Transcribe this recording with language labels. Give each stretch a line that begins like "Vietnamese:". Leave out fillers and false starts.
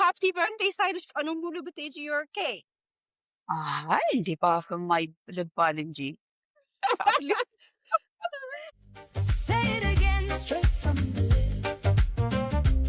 Amharic: happy birthday ሳይልሽ ቀኑን ሙሉ ብትሄጂ
English: you're okay.
Amharic: አይ እንዴ በአፍማ ልባል እንጂ አትሊስት
English: Say it again, straight from the lip.